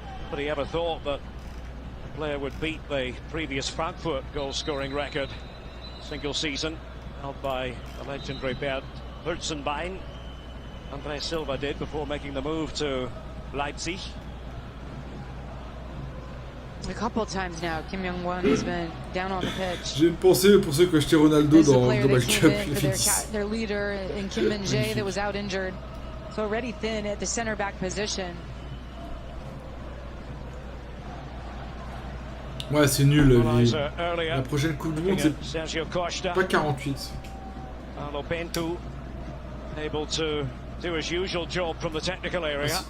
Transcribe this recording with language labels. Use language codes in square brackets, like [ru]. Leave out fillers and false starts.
[en] But he ever thought that a player would beat the previous Frankfurt goal-scoring record? Single season, held by the legendary Bert Hurtzenbein. Andre Silva did before making the move to Leipzig. A couple of times now, Kim Young-won has been down on the pitch. [fr] J'ai une pensée pour ceux qui ont acheté Ronaldo dans le Global Cup. [en] Their leader in Kim Min-jae that was out injured, so already thin at the center back position. [fr] Ouais, c'est nul. La prochaine Coupe du Monde, c'est pas 48. [en] Able to do his usual job from the technical area.